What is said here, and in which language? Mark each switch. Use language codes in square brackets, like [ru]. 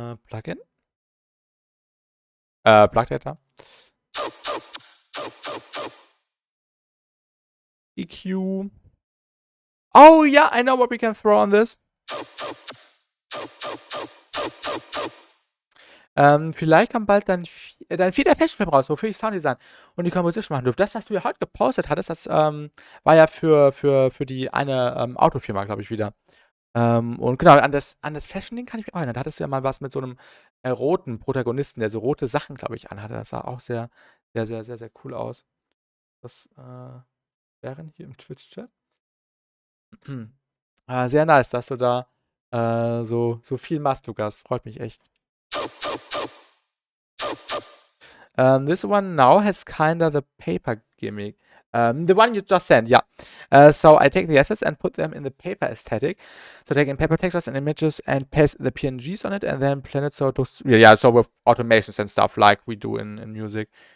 [en] Plugin? Plug data. EQ. Oh yeah, I know what we can throw on this. [de] Vielleicht kommt bald dein vierter Passion raus, wofür ich Sounddesign und die Composition machen durfte. Das, was du ja heute gepostet hattest, das war ja für die eine Autofirma, glaube ich, wieder. Und genau, an das Fashion-Ding kann ich mich auch erinnern. Da hattest du ja mal was mit so einem roten Protagonisten, der so rote Sachen, glaube ich, anhatte. Das sah auch sehr, sehr, sehr, sehr, sehr cool aus. Das wären hier im Twitch-Chat. Sehr nice, dass du da so viel machst, Lukas. Freut mich echt. [en] This one now has kinda the paper gimmick. The one you just sent, yeah. So I take the assets and put them in the paper aesthetic. So taking paper textures and images and paste the PNGs on it and then plan it so to, yeah, so with automations and stuff like we do in music.